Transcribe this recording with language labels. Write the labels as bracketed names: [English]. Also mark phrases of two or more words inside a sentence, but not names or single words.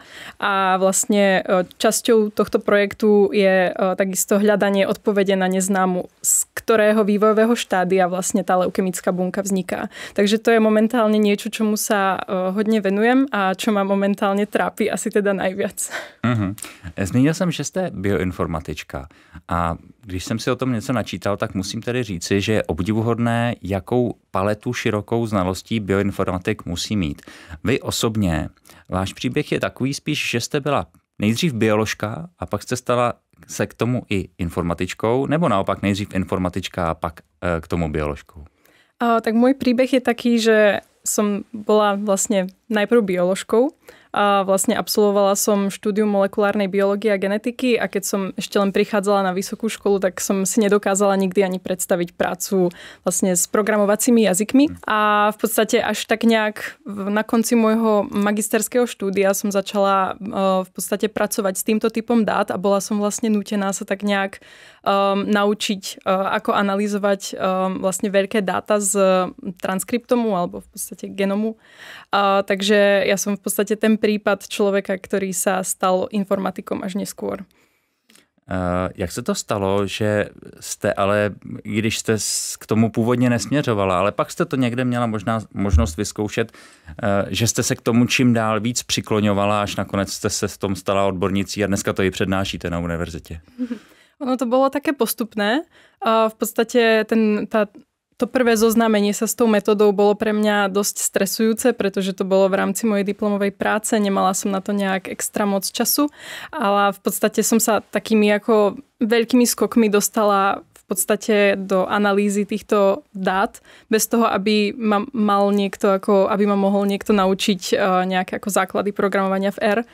[Slovak] A vlastne časťou tohto projektu je takisto hľadanie odpovede na neznámu, z ktorého vývojového štádia vlastne tá leukemická bunka vzniká. Takže to je momentálne niečo, čomu sa hodne venujem a čo ma momentálne trápi asi teda najviac. [Czech] Zmínil jsem, že jste bioinformatička a když jsem si o tom něco načítal, tak musím tedy říci, že je obdivuhodné, jakou paletu širokou znalostí bioinformatik musí mít. Vy osobně, váš příběh je takový spíš, že jste byla nejdřív bioložka a pak jste stala se k tomu i informatičkou, nebo naopak nejdřív informatička a pak k tomu bioložkou? [Slovak] Tak môj príbeh je taký, že som bola vlastne najprv bioložkou a vlastne absolvovala som štúdium molekulárnej biológie a genetiky a keď som ešte len prichádzala na vysokú školu, tak som si nedokázala nikdy ani predstaviť prácu vlastne s programovacími jazykmi a v podstate až tak nejak na konci môjho magisterského štúdia som začala v podstate pracovať s týmto typom dát a bola som vlastne nútená sa tak nejak naučiť, ako analyzovať vlastne veľké dáta z transkriptomu alebo v podstate genomu. Takže ja som v podstate ten prípad človeka, ktorý sa stal informatikom až neskôr. [Czech] Jak se to stalo, že jste ale, když jste k tomu původně nesměřovala, ale pak jste to někde měla možná možnost vyzkoušet, že jste se k tomu čím dál víc přikloňovala, až nakonec jste se v tom stala odbornicí a dneska to i přednášíte na univerzitě? [Slovak] Ono to bolo také postupné. V podstate to prvé zoznámenie sa s tou metodou bolo pre mňa dosť stresujúce, pretože to bolo v rámci mojej diplomovej práce. Nemala som na to nejak extra moc času, ale v podstate som sa takými ako veľkými skokmi dostala v podstate do analýzy týchto dát, bez toho, aby ma mohol niekto naučiť nejaké ako základy programovania v R.